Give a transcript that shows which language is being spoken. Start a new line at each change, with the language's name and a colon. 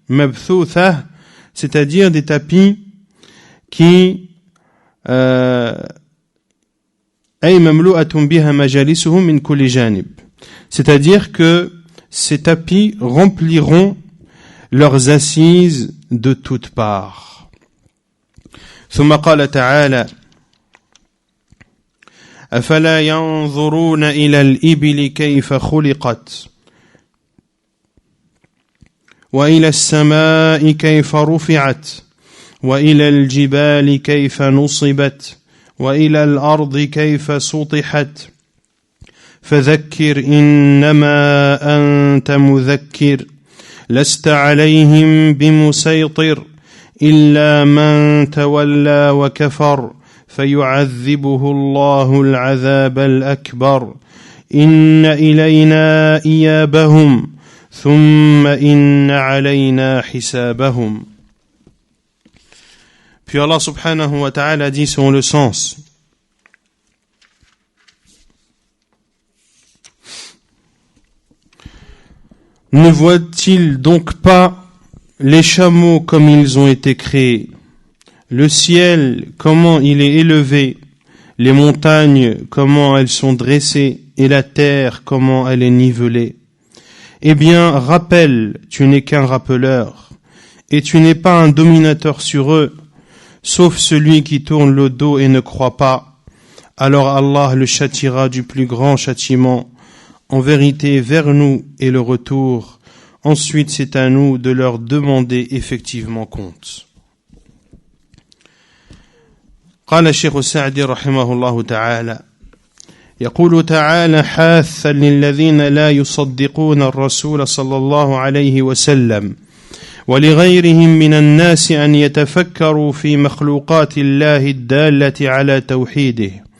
French: Mabthutha, c'est-à-dire des tapis qui c'est-à-dire que ces tapis rempliront leurs assises de toutes parts.
Arabic: ثم قال تعالى أفلا ينظرون إلى الإبل كيف خلقت وإلى السماء كيف رفعت وإلى الجبال كيف نصبت وإلى الأرض كيف سطحت فذكر إنما أنت مذكر لست عليهم بمسيطر إلا من تولى وكفر فيعذبه الله العذاب الأكبر إن إلينا إيابهم ثم إن علينا حسابهم.
French: Puis Allah subhanahu wa ta'ala dit selon le sens: ne voit-il donc pas les chameaux comme ils ont été créés, le ciel comment il est élevé, les montagnes comment elles sont dressées et la terre comment elle est nivelée? Eh bien, rappelle, tu n'es qu'un rappeleur, et tu n'es pas un dominateur sur eux, sauf celui qui tourne le dos et ne croit pas. Alors Allah le châtiera du plus grand châtiment. En vérité, vers nous est le retour. Ensuite, c'est à nous de leur demander effectivement compte.
Arabic: قال الشيخ السعدي رحمه الله تعالى: يقول تعالى حاثا للذين لا يصدقون الرسول صلى الله عليه وسلم ولغيرهم من الناس أن يتفكروا في مخلوقات الله الدالة على توحيده.